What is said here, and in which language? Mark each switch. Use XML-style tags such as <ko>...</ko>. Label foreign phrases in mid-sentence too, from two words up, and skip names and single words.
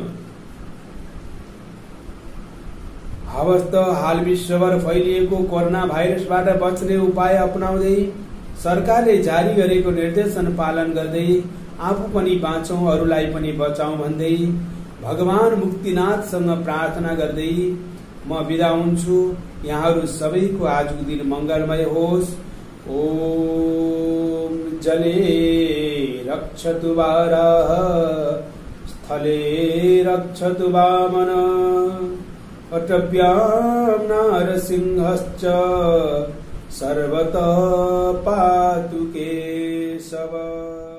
<ne>हवस् त हाल विश्वभर फैलिएको कोरोना भाइरसबाट बच्ने उपाय अपनाउँदै सरकारले जारी गरेको निर्देशन पालन गर्दै आफू पनि बाँचौं, अरूलाई पनि बचाउँ भन्दै भगवान मुक्तिनाथसँग प्रार्थना गर्दै म बिदा हुन्छु। यहाँहरू सबैको आजको दिन मंगलमय होस्।</ne> <sa>ओम जले रक्षतु वाराह, स्थले रक्षतु वामन, अटव्यां नारसिंहश्च सर्वतः पातु केशव।</sa>